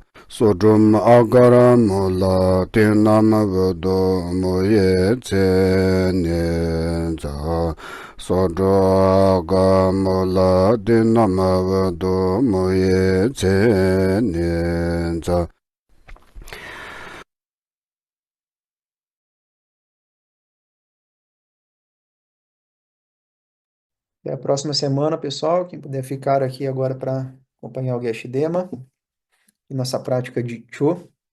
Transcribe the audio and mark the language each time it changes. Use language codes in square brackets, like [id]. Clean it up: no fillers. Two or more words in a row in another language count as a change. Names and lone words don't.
[pt] Sodrum agara mula tinam vado moye tse nye za. Sodro aga mula tinam vado moye tse nye za. Até a próxima semana, pessoal. Quem puder ficar aqui agora para acompanhar o Geshe Dema e nossa prática de Cho.